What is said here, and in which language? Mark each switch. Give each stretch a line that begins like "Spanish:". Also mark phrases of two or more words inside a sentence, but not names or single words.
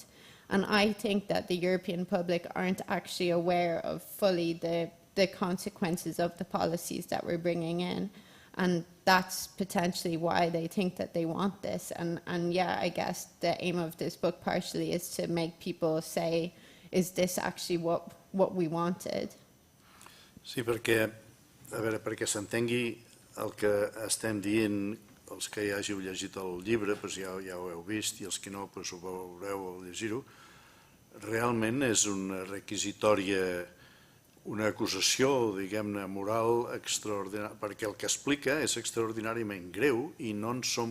English: And I think that the European public aren't actually aware of fully the consequences of the policies that we're bringing in. And that's potentially why they think that they want this. And yeah, I guess the aim of this book partially is to make people say, is this actually what we wanted?
Catalan: Sí, perquè, a veure, perquè s'entengui el que estem dient, els que ja hàgiu llegit el llibre, doncs ja ho heu vist, i els que no, doncs ho veureu al llegir-ho. Realment és una requisitòria, una acusació, diguem-ne, moral extraordinària, perquè el que explica és extraordinàriament greu i no en som